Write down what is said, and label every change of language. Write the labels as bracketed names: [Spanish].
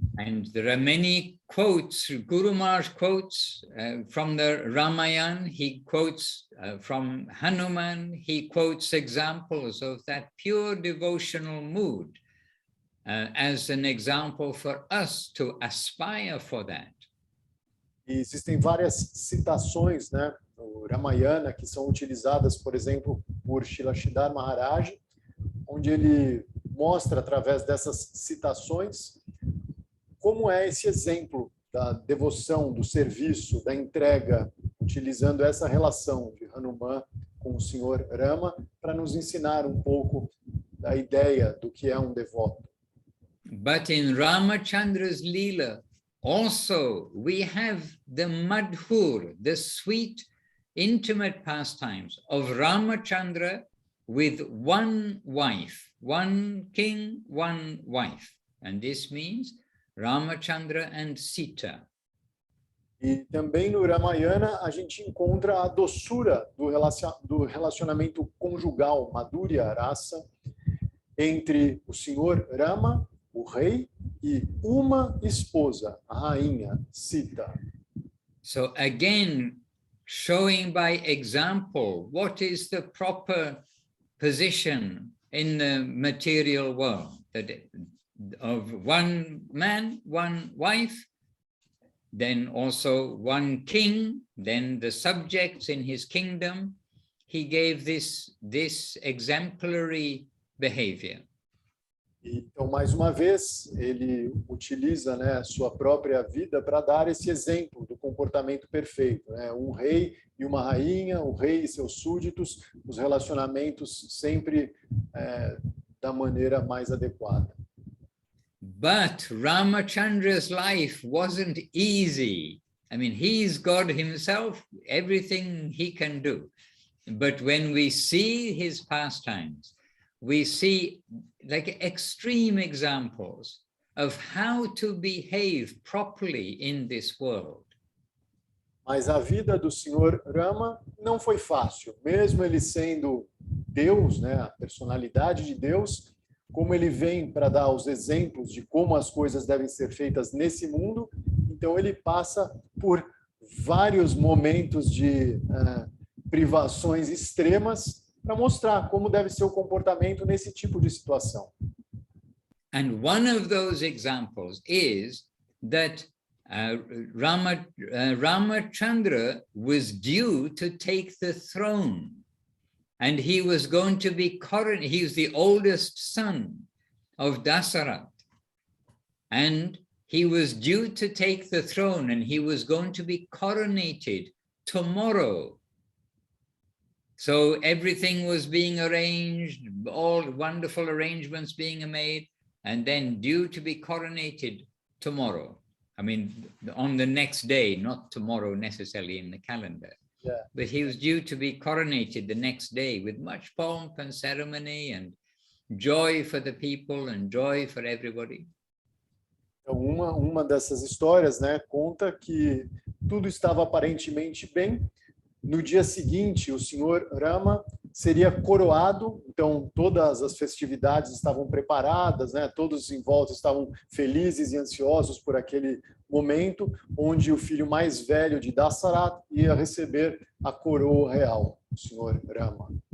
[English] And there are many quotes, Guru Maharaj quotes from the Ramayana, he quotes from Hanuman, he quotes examples of that pure devotional mood as an example for us to aspire for that. [Portuguese] E existem várias citações, né, no Ramayana que são utilizadas, por exemplo, por Srila Sridhar Maharaj, onde ele mostra através dessas citações como é esse exemplo da devoção, do serviço, da entrega, utilizando essa relação de Hanuman com o Senhor Rama para nos ensinar um pouco da ideia do que é um devoto. [English] But in Ramachandra's lila, also we have the madhur, the sweet, intimate pastimes of Ramachandra with one wife, one king, one wife. And this means Ramachandra and Sita. [Portuguese] E também no Ramayana a gente encontra a doçura do relacionamento conjugal, Madhurya Rasa, entre o Senhor Rama, o rei, e uma esposa, a rainha, Sita. [English] So again, showing by example what is the proper position in the material world, that of one man, one wife, then also one king, then the subjects in his kingdom. He gave this exemplary behavior. [Portuguese] Então, mais uma vez, ele utiliza, né, a sua própria vida para dar esse exemplo do comportamento perfeito, né? Um rei e uma rainha, o rei e seus súditos, os relacionamentos sempre da maneira mais adequada. [English] But Ramachandra's life wasn't easy. I mean, he's God himself, everything he can do. But when we see his pastimes, we see like extreme examples of how to behave properly in this world. [Portuguese] Mas a vida do Senhor Rama não foi fácil, mesmo ele sendo Deus, né, a personalidade de Deus, como ele vem para dar os exemplos de como as coisas devem ser feitas nesse mundo, então ele passa por vários momentos de privações extremas para mostrar como deve ser o comportamento nesse tipo de situação. [English] And one of those examples is that Ramachandra was due to take the throne. And he was going to be coronated. He was the oldest son of Dasaratha. And he was due to take the throne, and he was going to be coronated tomorrow. So everything was being arranged, all wonderful arrangements being made, and then due to be coronated tomorrow. I mean, on the next day, not tomorrow necessarily in the calendar. Yeah. But he was due to be coronated the next day with much pomp and ceremony and joy for the people and joy for everybody. [Portuguese] Então, uma dessas histórias, né, conta que tudo estava aparentemente bem. No dia seguinte, o Senhor Rama seria coroado, então todas as festividades estavam preparadas, né, todos em volta estavam felizes e ansiosos por aquele momento, onde o filho mais velho de Dasaratha ia receber a coroa real, o Senhor Rama.